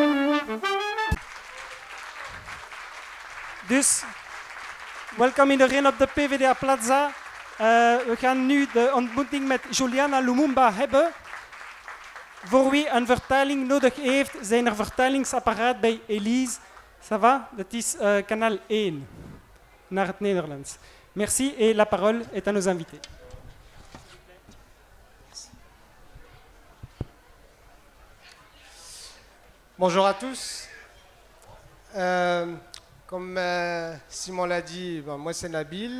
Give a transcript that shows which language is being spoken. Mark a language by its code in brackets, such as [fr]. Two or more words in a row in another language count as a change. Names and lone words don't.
[nl] Dus, welkom iedereen op de PvdA Plaza. We gaan nu de ontmoeting met Juliana Lumumba hebben. Voor wie een vertaling nodig heeft, zijn er vertalingsapparaat bij Elise. [fr] Ça va? [nl] Dat is kanaal 1, naar het Nederlands. [fr] Merci et la parole est à nos invités. Bonjour à tous. Comme Simon l'a dit, moi c'est Nabil.